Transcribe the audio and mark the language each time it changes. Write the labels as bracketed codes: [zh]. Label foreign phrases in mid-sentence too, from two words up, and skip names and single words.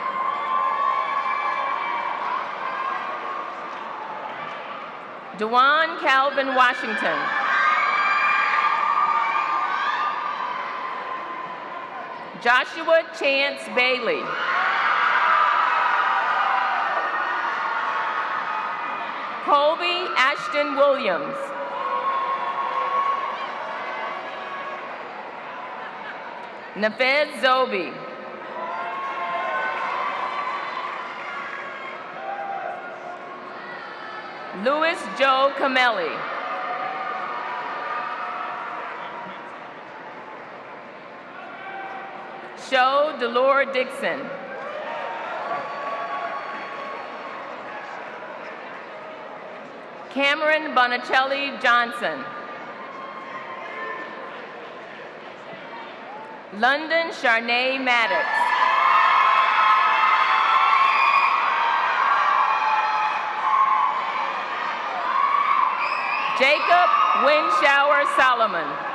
[en] Dewan Calvin Washington. Joshua Chance Bailey. Colby Ashton Williams. Nafez Zobi. Louis Joe Camelli. Sho Delore Dixon. Cameron Bonicelli Johnson. London Charnay Maddox. Jacob Winshower Solomon.